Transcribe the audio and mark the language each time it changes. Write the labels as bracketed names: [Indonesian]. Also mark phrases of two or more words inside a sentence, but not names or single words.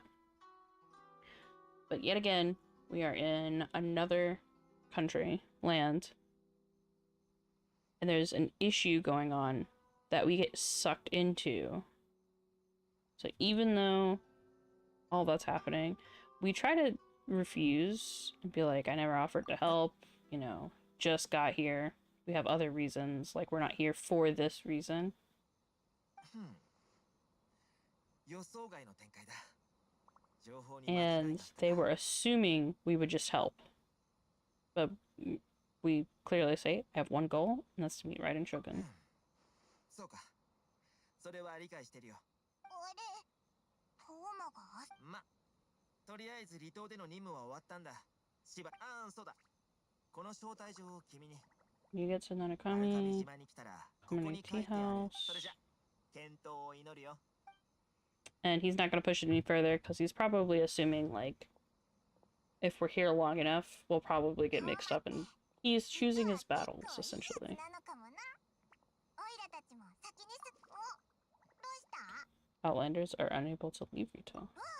[English] But yet again, we are in another country, land, and there's an issue going on that we get sucked into. So even though all that's happening, we try to refuse and be like, I never offered to help, you know, just got here. We have other reasons, like we're not here for this reason. [Japanese] 予想外の展開だ。情報に [English] And they were assuming we would just help. But we clearly say, I have one goal, and that's to meet Raiden Shogun. [Japanese] そうか。それは理解してるよ。ま、とりあえず離島での任務は終わったんだ。そうだ。この招待状を君に。 [English] You get to Nanakami, community house. [Japanese] それじゃ、健闘を祈るよ。 [English] And he's not going to push it any further because he's probably assuming, like, if we're here long enough, we'll probably get mixed up, and he's choosing his battles, essentially. Outlanders are unable to leave Rito.